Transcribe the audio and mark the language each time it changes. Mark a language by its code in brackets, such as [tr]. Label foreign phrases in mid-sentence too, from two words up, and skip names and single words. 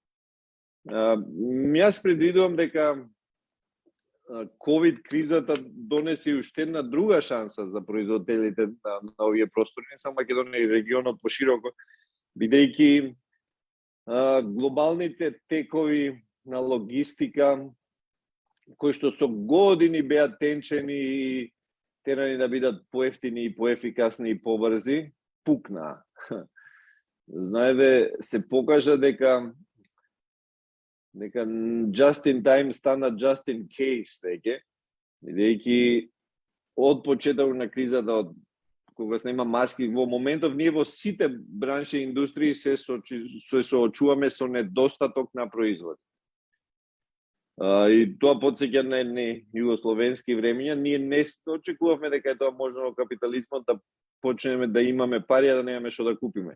[mk] Јас предвидувам дека ковид кризата донесе уште една друга шанса за производителите на овие простори, не само Македонија и регионот пошироко, бидејќи глобалните текови на логистика, кои што со години беа тенчени и терани да бидат поевтини и поефикасни и побрзи, пукнаа. Знаете, се покажа дека [en] just in time [mk] стана [en] just in case [mk] веќе, бидејќи од почетокот на кризата, од кога се нема маски, во моментов ние во сите бранши и индустрии се соочуваме со недостаток на производ. И тоа потсеќа на југословенски времења, ние не очекувавме дека е тоа можно во капитализмот да почнеме да имаме пари, а да немаме што да купиме.